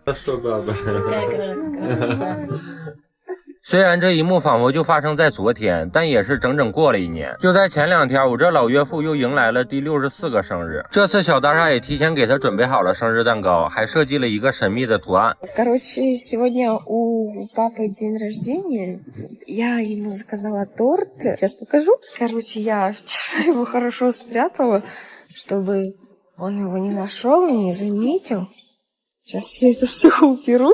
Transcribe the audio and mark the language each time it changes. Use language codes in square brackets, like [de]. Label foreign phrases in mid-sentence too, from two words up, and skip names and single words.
[zh] 说爸爸。虽然这一幕仿佛就发生在昨天，但也是整整过了1年。就在前2天，我这老岳父又迎来了第64个生日。这次小大厦也提前给他准备好了生日蛋糕，还设计了一个神秘的图案。 [ru] Короче, сегодня у папы день рождения. Я ему заказала торт. Сейчас покажу. Короче, я вчера его хорошо спрятала, чтобы он его не нашел и не заметил. Сейчас я это все уберу.